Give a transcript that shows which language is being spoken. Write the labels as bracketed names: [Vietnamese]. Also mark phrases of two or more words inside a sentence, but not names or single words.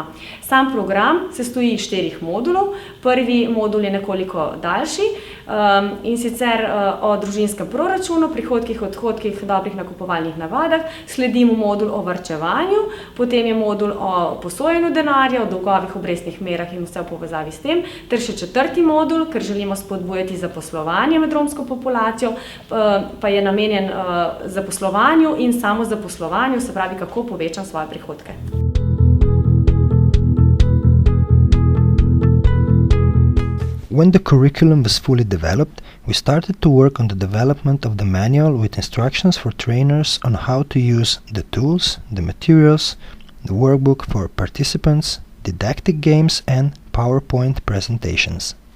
[Slovenian] Sam program sestoji iz 4 modulov. Prvi modul je nekoliko daljši, in sicer o družinskem proračunu, prihodkih, odhodkih, dobrih nakupovalnih navadah, sledimo modul o varčevanju, potem je modul o posojanju denarja, o dolgovih, obrestnih merah in vse v povezavi s tem, ter še 4. modul, ker želimo spodbujati zaposlovanje med romsko populacijo, pa je namenjen zaposlovanju in samozaposlovanju, se pravi, kako povečam svoje prihodke. [English] When the curriculum was fully developed, we started to work on the development of the manual with instructions for trainers on how to use the tools, the materials, the workbook for participants, didactic games and PowerPoint presentations.